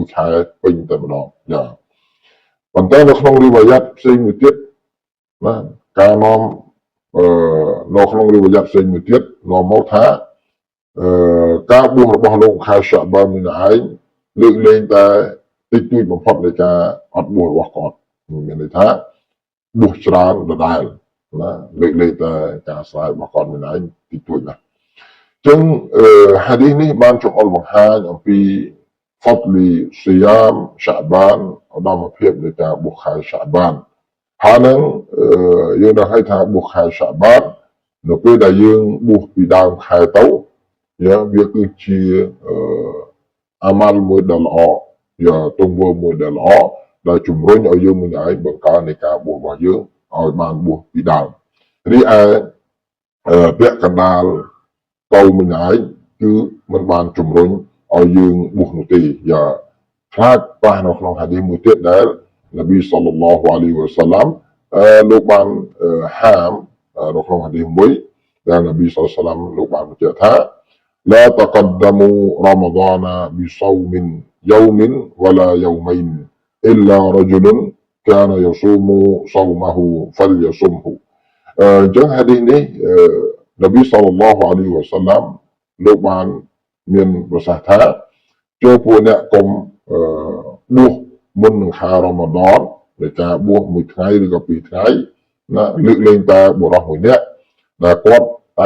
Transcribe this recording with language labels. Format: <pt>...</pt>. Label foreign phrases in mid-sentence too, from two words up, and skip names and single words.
<km>ខែពេញតែម្ដងយ៉ាប៉ុន្តែនៅក្នុងរីវ៉ាយ៉ាត់ផ្សេងមួយទៀតណាការនាំនៅក្នុងរីវ៉ាយ៉ាត់ផ្សេងមួយទៀតនាំមកថាការបួសរបស់លោកខែសាបាននេះឯងលើកលែងតែតិចតួចបំផុតនៃការអត់បួសរបស់គាត់មានន័យថាបួសច្រើនដដែលណាលើកលែងតែការស្រាយរបស់គាត់នេះឯងតិចតួចណាស់ចឹងហាឌីសនេះបានចង្អុលបង្ហាញអំពី</km> <ar>فضل صيام شعبان</ar> <km>ឧត្តមភាពនៃការបួសខែសាបានហើយនឹងយើងនឹងឲ្យថាបួសខែសាបាននៅពេលដែលយើង បួសពីដើមខែទៅវាគឺជាអាម៉ាល់មួយដ៏ល្អទង្វើមួយដ៏ល្អដែលជំរុញឲ្យយើងម្នាក់ឯងបង្កើននៃការបួសរបស់យើងឲ្យបានបួសពីដើមរីឯពាក់កណ្ដាលទៅម្នាក់ឯងគឺមិនបានជំរុញឲ្យយើងបួសនោះទេខ្លាចប៉ះនៅក្នុងហាឌីសមួយទៀតដែល</km> <ar>نبي صلى الله عليه وسلم</ar> <km>លោកបានហាមនៅក្នុង ហាឌីសមួយដែល</km> <ar>نبي صلى الله عليه وسلم</ar> <km>លោកបានបញ្ជាក់ថា</km> <ar>لا تقدموا رمضان بصوم يوم ولا يومين إلا رجل كان يصوم صومه فليصمه</ar> <km>អញ្ចឹងហាឌីសនេះ</km> <ar>نبي صلى الله عليه وسلم</ar> <km>លោកបានមានប្រសាសន៍ថាចូលពួកអ្នកកុំបួសមុននឹងខែរ៉ាម៉ាឌននៃការបួសមួយថ្ងៃឬក៏ពីរថ្ងៃណាលើកលែងតែបុរសមួយនាក់ដែលគាត់តែ</km>